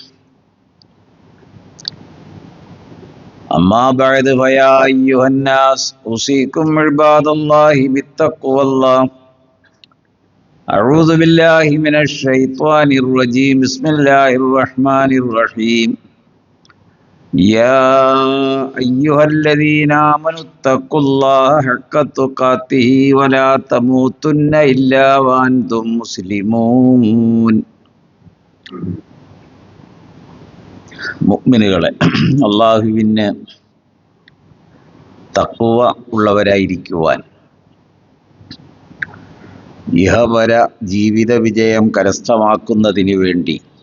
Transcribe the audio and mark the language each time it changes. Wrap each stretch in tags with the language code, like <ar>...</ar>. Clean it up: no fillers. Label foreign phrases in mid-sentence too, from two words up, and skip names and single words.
<ar>أما بعد فيا أيها الناس أوصيكم عباد الله بالتقوى الله أعوذ بالله من الشيطان الرجيم بسم الله الرحمن الرحيم يا أيها الذين آمنوا اتقوا الله حق تقاته ولا تموتن إلا وأنتم مسلمون</ar> <ml>മുഅ്മിനുകളെ, അള്ളാഹുവിന് തഖ്വ ഉള്ളവരായിരിക്കുവാൻ ഇഹപര ജീവിത വിജയം കരസ്ഥമാക്കുന്നതിന് വേണ്ടി</ml>